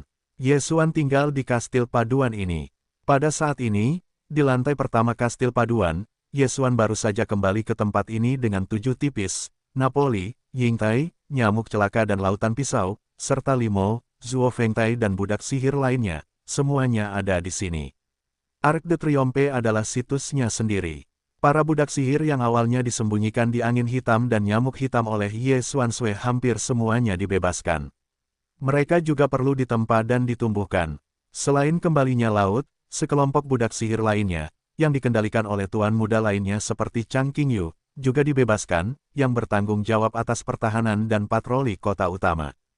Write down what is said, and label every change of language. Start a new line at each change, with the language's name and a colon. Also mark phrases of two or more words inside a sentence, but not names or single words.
Indonesian: Yesuan tinggal di Kastil Paduan ini. Pada saat ini, di lantai pertama Kastil Paduan, Yesuan baru saja kembali ke tempat ini dengan 7 tipis, Napoli, Yingtai, nyamuk celaka dan lautan pisau, serta Limo, Zuo Fengtai dan budak sihir lainnya, semuanya ada di sini. Arc de Triomphe adalah situsnya sendiri. Para budak sihir yang awalnya disembunyikan di angin hitam dan nyamuk hitam oleh Yesuan Sui hampir semuanya dibebaskan. Mereka juga perlu ditempa dan ditumbuhkan. Selain kembalinya laut, sekelompok budak sihir lainnya, yang dikendalikan oleh tuan muda lainnya seperti Chang Qingyu, juga dibebaskan, yang bertanggung jawab atas pertahanan dan patroli kota utama.